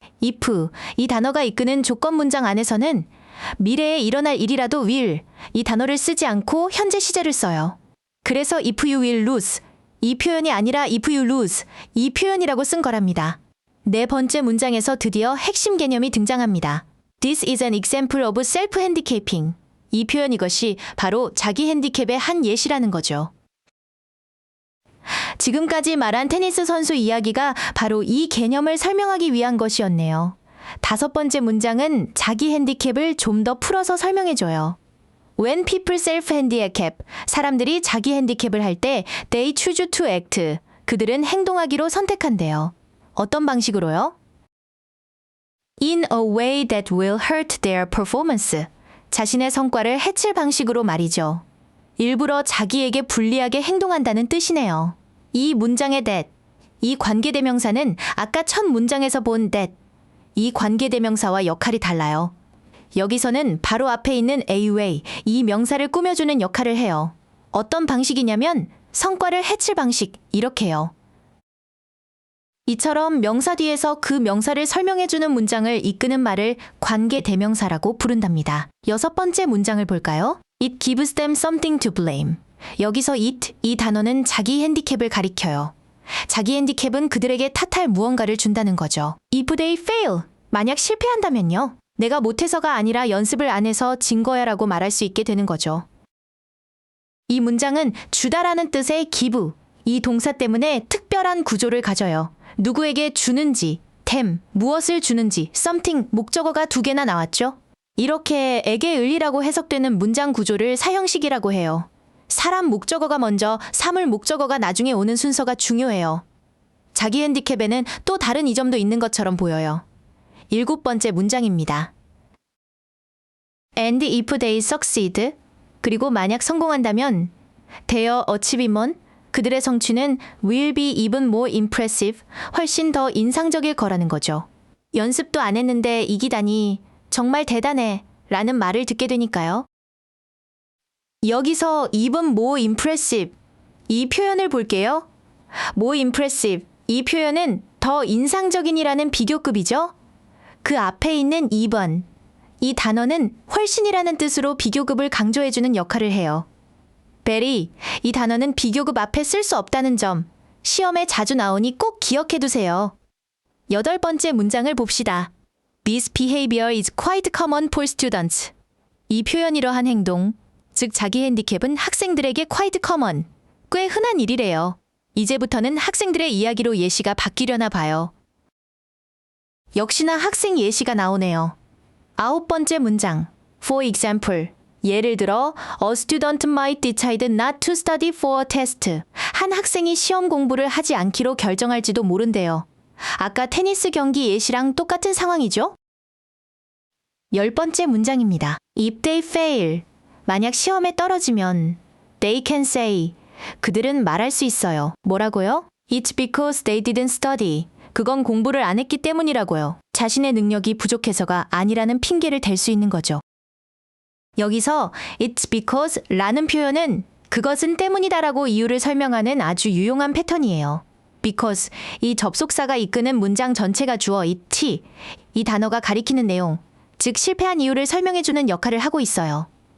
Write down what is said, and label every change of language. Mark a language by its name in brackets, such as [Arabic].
[Korean] if, 이 단어가 이끄는 조건 문장 안에서는 미래에 일어날 일이라도 will, 이 단어를 쓰지 않고 현재 시제를 써요. 그래서 [English] if you will lose, [Korean] 이 표현이 아니라 [English] if you lose, [Korean] 이 표현이라고 쓴 거랍니다. 네 번째 문장에서 드디어 핵심 개념이 등장합니다. [English] This is an example of self-handicapping. [Korean] 이 표현 이것이 바로 자기 핸디캡의 한 예시라는 거죠. 지금까지 말한 테니스 선수 이야기가 바로 이 개념을 설명하기 위한 것이었네요. 다섯 번째 문장은 자기 핸디캡을 좀 더 풀어서 설명해줘요. [English] When people self-handicap, [Korean] 사람들이 자기 핸디캡을 할 때 [English] they choose to act, [Korean] 그들은 행동하기로 선택한대요. 어떤 방식으로요? [English] In a way that will hurt their performance. [Korean] 자신의 성과를 해칠 방식으로 말이죠. 일부러 자기에게 불리하게 행동한다는 뜻이네요. 이 문장의 that, 이 관계대명사는 아까 첫 문장에서 본 that, 이 관계대명사와 역할이 달라요. 여기서는 바로 앞에 있는 a-way, 이 명사를 꾸며주는 역할을 해요. 어떤 방식이냐면 성과를 해칠 방식, 이렇게요. 이처럼 명사 뒤에서 그 명사를 설명해주는 문장을 이끄는 말을 관계대명사라고 부른답니다. 여섯 번째 문장을 볼까요? [English] It gives them something to blame. [Korean] 여기서 it, 이 단어는 자기 핸디캡을 가리켜요. 자기 핸디캡은 그들에게 탓할 무언가를 준다는 거죠. [English] If they fail, [Korean] 만약 실패한다면요. 내가 못해서가 아니라 연습을 안 해서 진 거야 라고 말할 수 있게 되는 거죠. 이 문장은 주다라는 뜻의 give, 이 동사 때문에 특별한 구조를 가져요. 누구에게 주는지, them, 무엇을 주는지, something, 목적어가 두 개나 나왔죠? 이렇게 에게 을이라고 해석되는 문장 구조를 사형식이라고 해요. 사람 목적어가 먼저, 사물 목적어가 나중에 오는 순서가 중요해요. 자기 핸디캡에는 또 다른 이점도 있는 것처럼 보여요. 7번째 문장입니다. [English] And if they succeed, [Korean] 그리고 만약 성공한다면 [English] their achievement, [Korean] 그들의 성취는 [English] will be even more impressive, [Korean] 훨씬 더 인상적일 거라는 거죠. 연습도 안 했는데 이기다니 정말 대단해 라는 말을 듣게 되니까요. 여기서 [English] even more impressive, [Korean] 이 표현을 볼게요. more impressive, 이 표현은 더 인상적인이라는 비교급이죠. 그 앞에 있는 2번, 이 단어는 훨씬이라는 뜻으로 비교급을 강조해주는 역할을 해요. very, 이 단어는 비교급 앞에 쓸 수 없다는 점, 시험에 자주 나오니 꼭 기억해두세요. 8번째 문장을 봅시다. [English] This behavior is quite common for students. [Korean] 이 표현 이러한 행동, 즉 자기 핸디캡은 학생들에게 [English] quite common, [Korean] 꽤 흔한 일이래요. 이제부터는 학생들의 이야기로 예시가 바뀌려나 봐요. 역시나 학생 예시가 나오네요. 9번째 문장. [English] For example, [Korean] 예를 들어 [English] A student might decide not to study for a test. [Korean] 한 학생이 시험 공부를 하지 않기로 결정할지도 모른대요. 아까 테니스 경기 예시랑 똑같은 상황이죠? 10번째 문장입니다. [English] If they fail, [Korean] 만약 시험에 떨어지면 [English] they can say, [Korean] 그들은 말할 수 있어요. 뭐라고요? [English] It's because they didn't study. [Korean] 그건 공부를 안 했기 때문이라고요. 자신의 능력이 부족해서가 아니라는 핑계를 댈 수 있는 거죠. 여기서 It's because 라는 표현은 그것은 때문이다라고 이유를 설명하는 아주 유용한 패턴이에요. Because, 이 접속사가 이끄는 문장 전체가 주어 it, 이 단어가 가리키는 내용, 즉 실패한 이유를 설명해주는 역할을 하고 있어요.